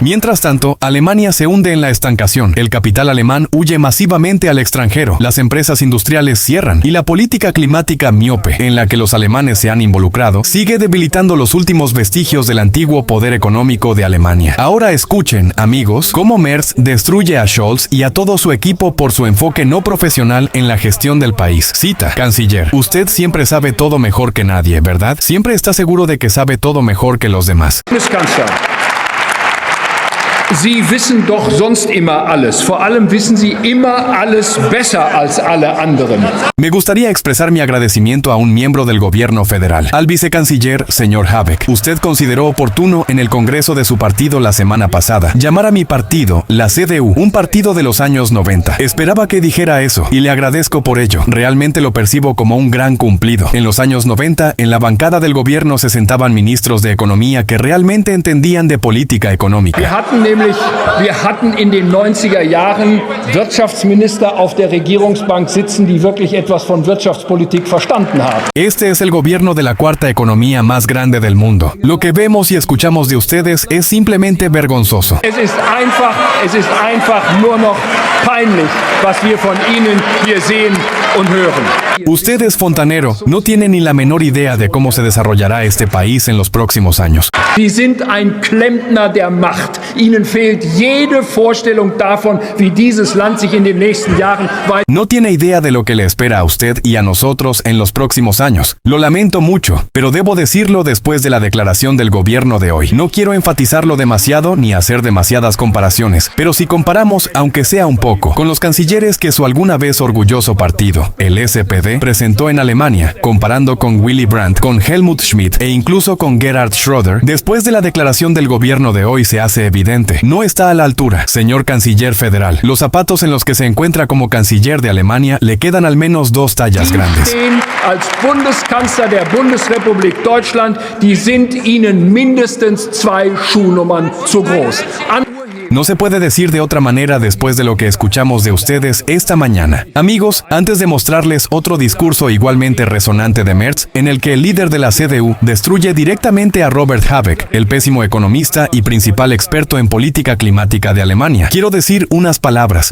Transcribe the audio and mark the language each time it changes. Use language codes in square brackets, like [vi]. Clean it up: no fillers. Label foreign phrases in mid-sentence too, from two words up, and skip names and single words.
[es] Mientras tanto, Alemania se hunde en la estancación, el capital alemán huye masivamente al extranjero, las empresas industriales cierran y la política climática miope, en la que los alemanes se han involucrado, sigue debilitando los últimos vestigios del antiguo poder económico de Alemania. Ahora escuchen, amigos, cómo Merz destruye a Scholz y a todo su equipo por su enfoque no profesional en la gestión del país. Cita: Canciller, usted siempre sabe todo mejor que nadie, ¿verdad? Siempre está seguro de que sabe todo mejor que los demás. [de] Bundeskanzler, Sie wissen doch sonst immer alles. Vor allem wissen Sie immer alles besser als alle anderen. [es] Me gustaría expresar mi agradecimiento a un miembro del gobierno federal, al vicecanciller, señor Habeck. Usted consideró oportuno en el Congreso de su partido la semana pasada llamar a mi partido, la CDU, un partido de los años 90. Esperaba que dijera eso y le agradezco por ello. Realmente lo percibo como un gran cumplido. En los años 90, en la bancada del gobierno se sentaban ministros de economía que realmente entendían de política económica. [de] Wir hatten in den 90er Jahren Wirtschaftsminister auf der Regierungsbank sitzen, die wirklich etwas von Wirtschaftspolitik verstanden haben. [es] Este es el gobierno de la 4ª economía más grande del mundo. Lo que vemos y escuchamos de ustedes es simplemente vergonzoso. [de] Es ist einfach nur noch peinlich, was wir von Ihnen hier sehen und hören. [es] Usted es fontanero, no tiene ni la menor idea de cómo se desarrollará este país en los próximos años. [de] Sie sind ein Klempner der Macht. Ihnen fehlt jede Vorstellung davon, wie dieses Land sich in den nächsten Jahren weiter... [es] No tiene idea de lo que le espera a usted y a nosotros en los próximos años. Lo lamento mucho, pero debo decirlo después de la declaración del gobierno de hoy. No quiero enfatizarlo demasiado ni hacer demasiadas comparaciones, pero si comparamos, aunque sea un poco, con los cancilleres que su alguna vez orgulloso partido, el SPD, presentó en Alemania, comparando con Willy Brandt, con Helmut Schmidt e incluso con Gerhard Schröder, después de la declaración del gobierno de hoy se hace evidente. No está a la altura, señor canciller federal. Los zapatos en los que se encuentra como canciller de Alemania le quedan al menos 2 tallas grandes. [de] Als Bundeskanzler der Bundesrepublik Deutschland, die sind Ihnen mindestens 2 Schuhnummern zu groß. [es] No se puede decir de otra manera después de lo que escuchamos de ustedes esta mañana. Amigos, antes de mostrarles otro discurso igualmente resonante de Merz, en el que el líder de la CDU destruye directamente a Robert Habeck, el pésimo economista y principal experto en política climática de Alemania, quiero decir unas palabras.